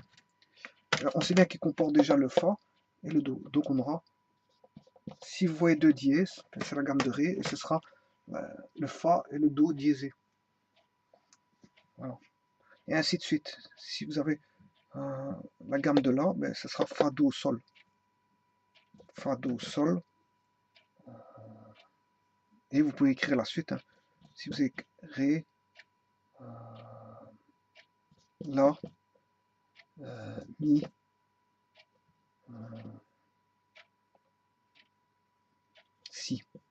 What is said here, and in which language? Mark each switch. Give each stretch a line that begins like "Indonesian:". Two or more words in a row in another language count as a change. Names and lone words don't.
French: Alors, on sait bien qu'il comporte déjà le fa et le do. Donc on aura, si vous voyez deux dièses, c'est la gamme de ré, et ce sera le fa et le do diésé. Voilà. Et ainsi de suite. Si vous avez la gamme de la, ben, ce sera fa, do, sol. Fa, do, sol. Et vous pouvez écrire la suite. Hein. Si vous avez ré, la, mi, si.